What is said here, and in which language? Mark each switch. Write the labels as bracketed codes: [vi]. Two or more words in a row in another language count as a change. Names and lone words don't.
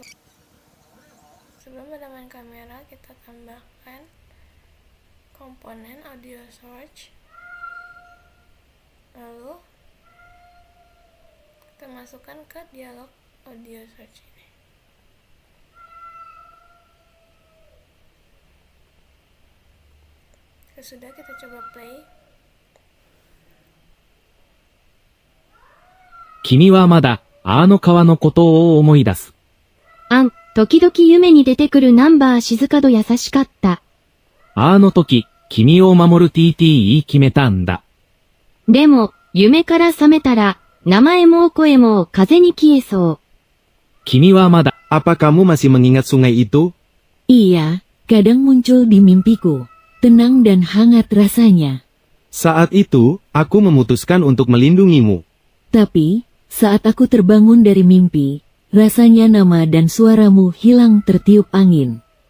[id] Sebelum pada main kamera, kita tambahkan komponen audio source. Lalu kita masukkan ke dialog audio search ini. Sudah, kita coba play. [ja] 君はまだ、あの川のことを思い出す。時々夢に出てくるナンバー静かど優しかった。あの時、君を守る TT 言い決めたんだ。でも、夢から覚めたら、名前も声も風に消えそう。君はまだ、 [id] Apa kamu masih mengingat sungai itu? Iya, kadang muncul di mimpiku. Tenang dan hangat rasanya. Saat itu, aku memutuskan untuk melindungimu. Tapi, saat aku terbangun dari mimpi, rasanya nama dan suaramu hilang tertiup angin.